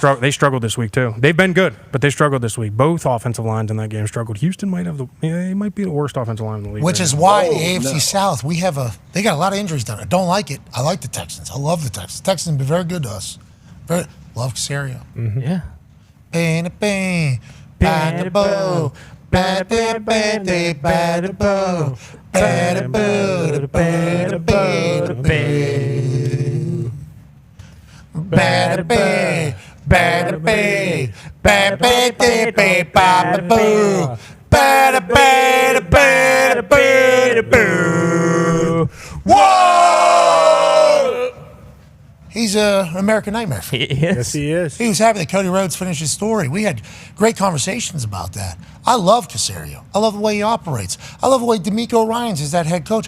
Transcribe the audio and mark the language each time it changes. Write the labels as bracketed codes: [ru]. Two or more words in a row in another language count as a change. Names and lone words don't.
[en] They struggled this week too. They've been good, but they struggled this week. Both offensive lines in that game struggled. Houston might have they might be the worst offensive line in the league. Which right is now. why the AFC South, they got a lot of injuries down there. I don't like it. I like the Texans. I love the Texans. Texans have been very good to us. Love Casario. Yeah. Bang, bada bow, bada bada bada bow, bada bada bada bada bada. Bada bay, bada bay, bada bay, bada boo, bada bada bada bada boo. Whoa! He's an American Nightmare. He is. Yes, he is. He was happy that Cody Rhodes finished his story. We had great conversations about that. I love Casario. I love the way he operates. I love the way D'Amico Ryans is that head coach.